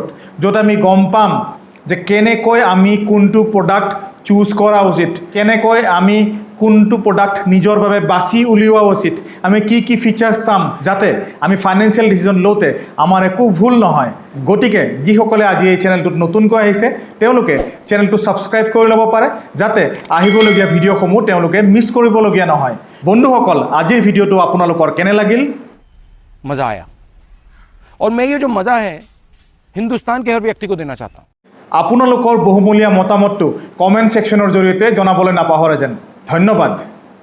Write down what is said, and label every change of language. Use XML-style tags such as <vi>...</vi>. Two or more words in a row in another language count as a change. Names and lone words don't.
<as>য'ত আমি গম পাম যে কেনেকৈ আমি কোনটো প্ৰডাক্ট চুজ কৰা উচিত কেনেকৈ আমি কোনটো প্ৰডাক্ট নিজৰ বাবে বাছি উলিওৱা উচিত আমি কি কি ফিচাৰ্ছ চাম যাতে আমি</as> <en>financial decision</en> <as>লওঁতে আমাৰ একো ভুল নহয় গতিকে যিসকলে আজি এই চেনেলটোত নতুনকৈ আহিছে তেওঁলোকে চেনেলটো ছাবস্ক্ৰাইব কৰি ল'ব পাৰে যাতে আহিবলগীয়া ভিডিঅ'সমূহ তেওঁলোকে মিছ কৰিবলগীয়া নহয় বন্ধুসকল আজিৰ ভিডিঅ'টো আপোনালোকৰ কেনে লাগিল</as> <hi>मजा आया और मैं ये जो मजा है हिंदुस्तान के हर व्यक्ति को देना चाहता हूँ</hi> <as>আপোনালোকৰ বহুমূলীয়া মতামতটো কমেণ্ট ছেকশ্যনৰ জৰিয়তে জনাবলৈ নাপাহৰে যেন ধন্যবাদ</as>